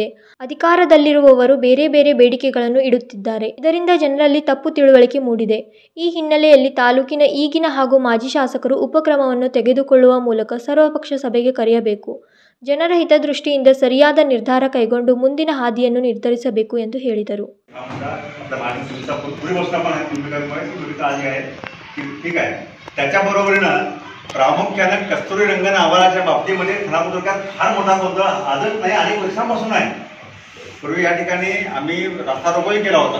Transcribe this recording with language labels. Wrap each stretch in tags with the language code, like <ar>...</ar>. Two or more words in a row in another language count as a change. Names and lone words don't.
<kn>ಅಧಿಕಾರದಲ್ಲಿರುವವರು ಬೇರೆ ಬೇರೆ ಬೇಡಿಕೆಗಳನ್ನು ಇಡುತ್ತಿದ್ದಾರೆ. ಇದರಿಂದ ಜನರಲ್ಲಿ ತಪ್ಪು ತಿಳುವಳಿಕೆ ಮೂಡಿದೆ. ಈ ಹಿನ್ನೆಲೆಯಲ್ಲಿ ತಾಲೂಕಿನ ಈಗಿನ ಹಾಗೂ ಮಾಜಿ ಶಾಸಕರು ಉಪಕ್ರಮವನ್ನು ತೆಗೆದುಕೊಳ್ಳುವ ಮೂಲಕ ಸರ್ವಪಕ್ಷ ಸಭೆಗೆ ಕರೆಯಬೇಕು. ಜನರ ಹಿತದೃಷ್ಟಿಯಿಂದ ಸರಿಯಾದ ನಿರ್ಧಾರ ಕೈಗೊಂಡು ಮುಂದಿನ ಹಾದಿಯನ್ನು ನಿರ್ಧರಿಸಬೇಕು ಎಂದು ಹೇಳಿದರು.</kn> <mr>ठीक आहे. त्याच्याबरोबरीनं प्रामुख्याने कस्तुरीरंगन अहवालाच्या बाबतीमध्ये खानापूर तालुक्यात फार मोठा गोंधळ आजच नाही, अनेक वर्षांपासून आहे. पूर्वी या ठिकाणी आम्ही रस्ता रोकोही केला होता.</mr>